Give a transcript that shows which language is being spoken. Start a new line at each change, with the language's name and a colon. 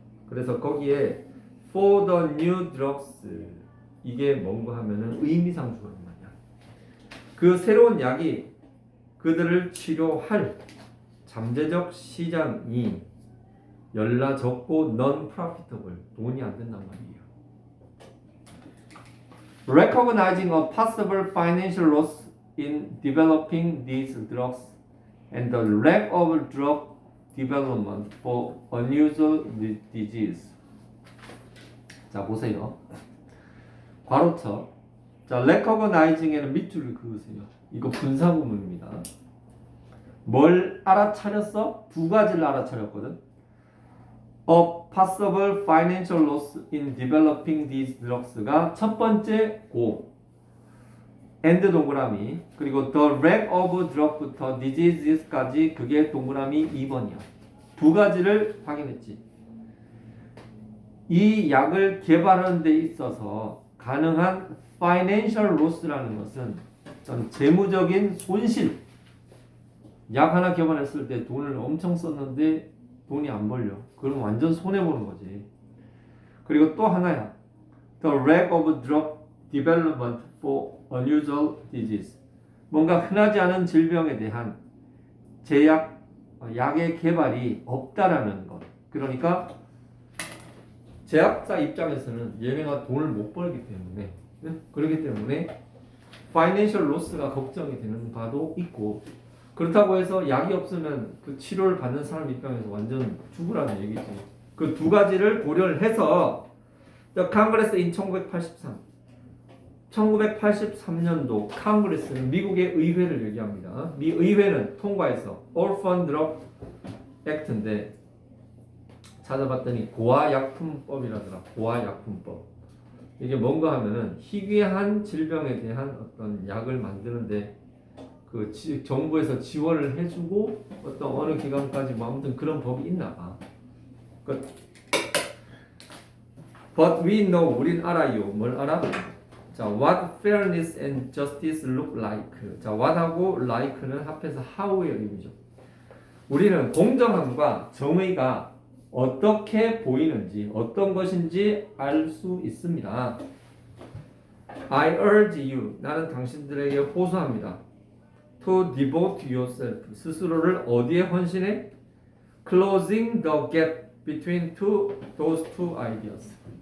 Korean: 그래서 거기에 for the new drugs 이게 뭔가 하면은 의미상 주어진 말이야. 그 새로운 약이 그들을 치료할 잠재적 시장이 열나 적고 non-profitable 돈이 안 된단 말이에요.
English: Recognizing a possible financial loss in developing these drugs and the lack of drug development for unusual disease.
Korean: 자 보세요. 괄호쳐. 자 recognizing에는 밑줄을 그으세요. 이거 분사구문입니다. 뭘 알아차렸어? 두 가지를 알아차렸거든.
English: A possible financial loss in developing these drugs가 첫 번째 고 and 동그라미 그리고 the lack of drug부터 diseases까지 그게 동그라미 2번이야.
Korean: 두 가지를 확인했지. 이 약을 개발하는 데 있어서 가능한 financial loss라는 것은 어떤 재무적인 손실. 약 하나 개발했을 때 돈을 엄청 썼는데 돈이 안 벌려. 그럼 완전 손해보는 거지. 그리고 또 하나야.
English: The lack of drug development for unusual disease.
Korean: 뭔가 흔하지 않은 질병에 대한 제약, 약의 개발이 없다라는 것. 그러니까 제약사 입장에서는 얘네가 돈을 못 벌기 때문에 그렇기 때문에 파이낸셜 로스가 걱정이 되는 바도 있고 그렇다고 해서 약이 없으면 그 치료를 받는 사람 입장에서 완전 죽으라는 얘기지. 그 두 가지를 고려를 해서 The Congress in 1983년도 컨그레스는 미국의 의회를 얘기합니다. 미 의회는 통과해서 Orphan Drug Act인데 찾아봤더니 고아약품법이라더라. 고아약품법. 이게 뭔가 하면은 희귀한 질병에 대한 어떤 약을 만드는데 그 정부에서 지원을 해주고 어떤 어느 기간까지 뭐 아무튼 그런 법이 있나 봐. But we know 우린 알아요. 뭘 알아?
English: 자, what fairness and justice look like.
Korean: 자, what하고 like는 합해서 how의 의미죠. 우리는 공정함과 정의가 어떻게 보이는지, 어떤 것인지 알 수 있습니다.
English: I urge you, 나는 당신들에게 호소합니다. To devote yourself, 스스로를 어디에 헌신해? Closing the gap between those two ideas.